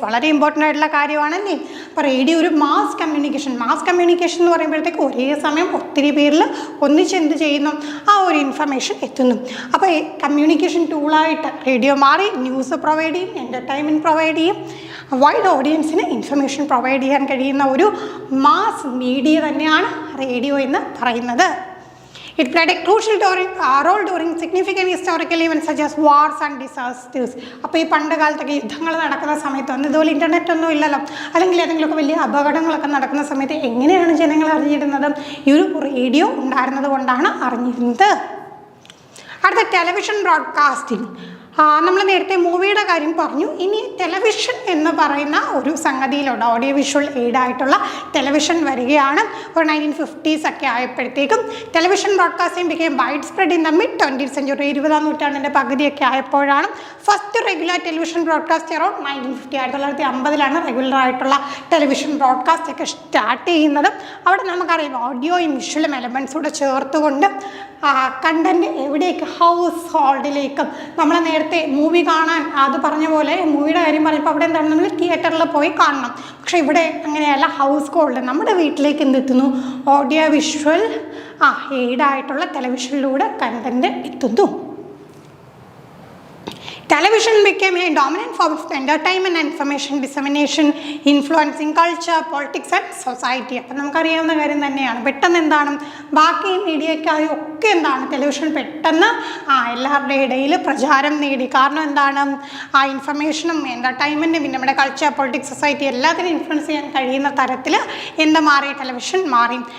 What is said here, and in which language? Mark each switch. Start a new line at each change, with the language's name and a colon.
Malayalam: വളരെ ഇമ്പോർട്ടൻ്റ് ആയിട്ടുള്ള കാര്യമാണല്ലേ. അപ്പോൾ റേഡിയോ ഒരു മാസ് കമ്മ്യൂണിക്കേഷൻ എന്ന് പറയുമ്പോഴത്തേക്ക് ഒരേ സമയം ഒത്തിരി പേരിൽ ഒന്നിച്ച് എന്ത് ചെയ്യുന്നു ആ ഒരു ഇൻഫർമേഷൻ എത്തുന്നു. അപ്പോൾ കമ്മ്യൂണിക്കേഷൻ ടൂളായിട്ട് റേഡിയോ മാറി ന്യൂസ് പ്രൊവൈഡ് ചെയ്യും, എൻ്റർടൈൻമെൻറ്റ് പ്രൊവൈഡ് ചെയ്യും, വൈഡ് ഓഡിയൻസിന് ഇൻഫർമേഷൻ പ്രൊവൈഡ് ചെയ്യാൻ കഴിയുന്ന ഒരു മാസ് മീഡിയ തന്നെയാണ് റേഡിയോ എന്ന് പറയുന്നത്.
English: It played a crucial role during significant historical events such as wars and disasters.
Malayalam: അപ്പോൾ ഈ പണ്ട് കാലത്തൊക്കെ യുദ്ധങ്ങൾ നടക്കുന്ന സമയത്തൊന്നും ഇതുപോലെ ഇൻ്റർനെറ്റ് ഒന്നും ഇല്ലല്ലോ, അല്ലെങ്കിൽ ഏതെങ്കിലുമൊക്കെ വലിയ അപകടങ്ങളൊക്കെ നടക്കുന്ന സമയത്ത് എങ്ങനെയാണ് ജനങ്ങൾ അറിഞ്ഞിരുന്നത്? ഈ ഒരു റേഡിയോ ഉണ്ടായിരുന്നത് കൊണ്ടാണ് അറിഞ്ഞിരുന്നത്. അടുത്ത ടെലിവിഷൻ ബ്രോഡ്കാസ്റ്റിംഗ്. നമ്മൾ നേരത്തെ മൂവിയുടെ കാര്യം പറഞ്ഞു, ഇനി ടെലിവിഷൻ എന്ന് പറയുന്ന ഒരു സംഗതിയിലുണ്ട്. ഓഡിയോ വിഷ്വൽ എയ്ഡായിട്ടുള്ള ടെലിവിഷൻ വരികയാണ്. ഒരു 1950s ഒക്കെ ആയപ്പോഴത്തേക്കും
English: Television broadcasting became widespread in the mid 20th century.
Malayalam: 20ാം നൂറ്റാണ്ടിൻ്റെ പകുതിയൊക്കെ ആയപ്പോഴാണ്
English: First regular television broadcast around 1950.
Malayalam: 1950 regular ആയിട്ടുള്ള ടെലിവിഷൻ ബ്രോഡ്കാസ്റ്റ് ഒക്കെ സ്റ്റാർട്ട് ചെയ്യുന്നത്. അവിടെ നമുക്കറിയാം ഓഡിയോയും വിഷ്വലും എലമെൻറ്റ്സൂടെ ചേർത്തുകൊണ്ട് കണ്ടൻറ്റ് എവിടേക്ക് ഹൗസ് ഹോൾഡിലേക്കും, നമ്മൾ നേരത്തെ മൂവി കാണാൻ അത് പറഞ്ഞ പോലെ മൂവിയുടെ കാര്യം പറഞ്ഞപ്പോൾ അവിടെ എന്താണ് നമ്മൾ തിയേറ്ററിൽ പോയി കാണണം. പക്ഷേ ഇവിടെ അങ്ങനെയല്ല, ഹൗസ് ഹോൾഡ് നമ്മുടെ വീട്ടിലേക്ക് എന്തെത്തുന്നു ഓഡിയോ വിഷ്വൽ എയ്ഡായിട്ടുള്ള ടെലിവിഷനിലൂടെ കണ്ടൻറ്റ് എത്തുന്നു.
English: Television became a dominant form of entertainment and information dissemination, influencing culture, politics and society.
Malayalam: അപ്പം നമുക്കറിയാവുന്ന കാര്യം തന്നെയാണ്. പെട്ടെന്ന് എന്താണ് ബാക്കി മീഡിയക്കായി ഒക്കെ എന്താണ് ടെലിവിഷൻ പെട്ടെന്ന് എല്ലാവരുടെ ഇടയിൽ പ്രചാരം നേടി. കാരണം എന്താണ് ആ ഇൻഫർമേഷനും എൻ്റർടൈൻമെൻറ്റും പിന്നെ നമ്മുടെ കൾച്ചർ, പൊളിറ്റിക്സ്, സൊസൈറ്റി എല്ലാത്തിനും ഇൻഫ്ലുവൻസ് ചെയ്യാൻ കഴിയുന്ന തരത്തിൽ എന്താ മാറി ടെലിവിഷൻ മാറി.